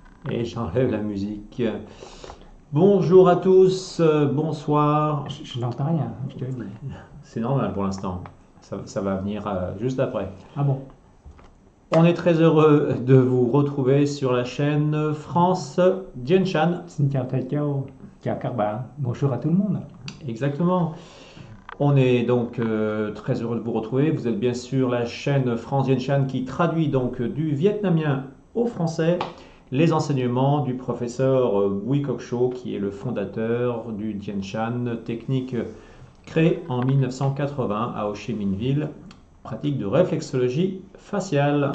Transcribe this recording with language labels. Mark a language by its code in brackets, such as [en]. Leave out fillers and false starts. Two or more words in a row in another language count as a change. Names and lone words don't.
[fr] Et j'enlève la musique. Bonjour à tous, bonsoir. Je n'entends rien, je te le dis. C'est normal pour l'instant. Ça va venir juste après. Ah bon? On est très heureux de vous retrouver sur la chaîne France Jianshan. [vi] Xin chào thầy Châu, chào các bạn, [fr] bonjour à tout le monde. Exactement. On est donc très heureux de vous retrouver. Vous êtes bien sûr la chaîne France Jianshan qui traduit donc du vietnamien au français les enseignements du professeur Bui Cok Cho, qui est le fondateur du Jianshan, technique créée en 1980 à Ho Chi Minh Ville, pratique de réflexologie faciale.